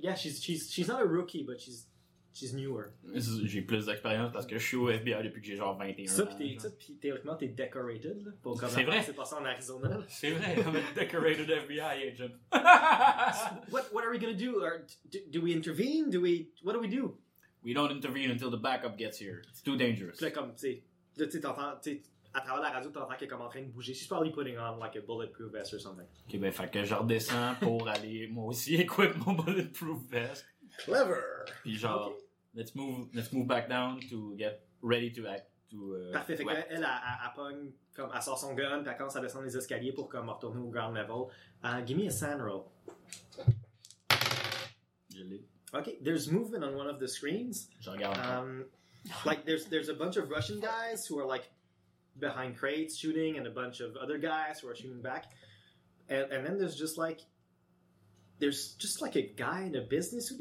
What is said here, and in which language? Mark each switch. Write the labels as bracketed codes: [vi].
[en] Yeah, she's not a rookie, but she's newer. [fr] J'ai plus d'expérience parce que je suis au FBI depuis que j'ai genre 21 ans. Ça, puis théoriquement, t'es decorated. Pour comme c'est vrai. C'est passé en Arizona. C'est vrai, [en] I'm a decorated FBI agent. what are we gonna do? Do we intervene? What do we do? We don't intervene until the backup gets here. It's too dangerous. [fr] Puis là, comme, tu sais, t'entends, à travers la radio, t'entends qu'il est comme en train de bouger. [en] She's probably putting on like a bulletproof vest or something. [fr] Ok, ben, fait que je redescends pour aller moi aussi équiper mon [en] bulletproof vest. Clever! [fr] Puis genre, [en] okay. let's move back down to get ready to act. [fr] Parfait, fait qu'elle, elle pogne, comme, elle sort son gun, puis elle commence à descendre les escaliers pour comme retourner au [en] ground level. Give me a sand roll. [fr] Je l'ai. [en] Ok, there's movement on one of the screens. [fr] J'en regarde. [en] Like, there's a bunch of Russian guys who are like, behind crates shooting and a bunch of other guys who are shooting back and then there's just like a guy in a business suit.